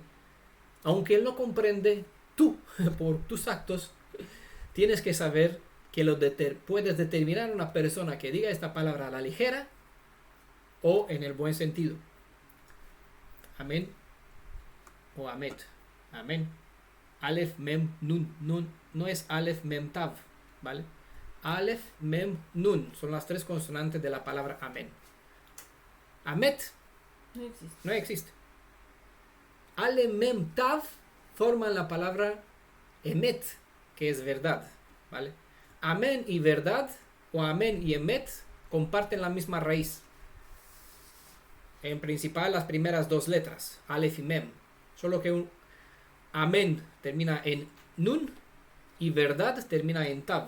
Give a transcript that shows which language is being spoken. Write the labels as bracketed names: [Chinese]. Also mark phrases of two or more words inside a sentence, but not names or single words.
[Spanish] Aunque él no comprende, tú, por tus actos, tienes que saber que puedes determinar a una persona que diga esta palabra a la ligera o en el buen sentido. Amén o amet. Amén. Aleph, mem, nun. Nun no es Aleph, mem, tav. ¿Vale? Aleph, mem, nun son las tres consonantes de la palabra amén. Amet no existe. Aleph, mem, tav forman la palabra emet, que es verdad. ¿Vale? Amén y verdad, o amén y emet, comparten la misma raíz. En principal las primeras dos letras, Aleph y Mem. Solo que un amén termina en nun y verdad termina en tav.